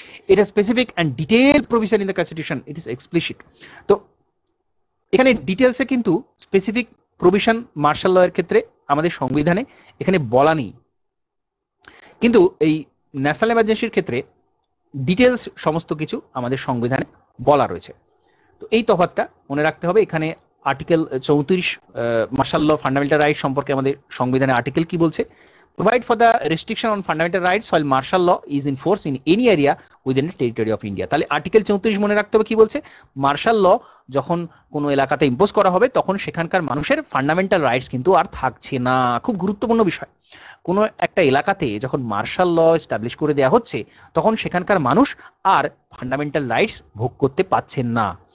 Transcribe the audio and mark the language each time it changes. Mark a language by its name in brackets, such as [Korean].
[English] It has specific and detailed provision in the constitution, it is explicit. [Bangla] তো এখানে ডিটেলসে কিন্তু স্পেসিফিক প্রভিশন মার্শাল ল এর ক্ষেত্রে আমাদের সংবিধানে এখানে বলা নেই, কিন্তু এই ন্যাশনাল এমার্জেন্সির ক্ষেত্রে ডিটেলস সমস্ত কিছু আমাদের সংবিধানে বলা রয়েছে। তো এই তফাৎটা মনে রাখতে হবে। এখানে আর্টিকেল 34 মার্শাল ল ফান্ডামেন্টাল রাইট সম্পর্কে আমাদের সংবিধানে আর্টিকেল কি বলছে, [English] provide for the restriction on fundamental rights while martial law is in force in any area within the territory of India। [Bangla] তাহলে আর্টিকেল 34 মনে রাখতে হবে কি বলছে, মার্শাল ল যখন কোনো এলাকাতে ইম্পোজ করা হবে তখন সেখানকার মানুষের ফান্ডামেন্টাল রাইটস কিন্তু আর থাকছে না। খুব গুরুত্বপূর্ণ বিষয়, কোনো একটা এলাকাতে যখন মার্শাল ল এস্টাবলিশ করে দেওয়া হচ্ছে তখন সেখানকার মানুষ আর ফান্ডামেন্টাল রাইটস ভোগ করতে পারছেন না।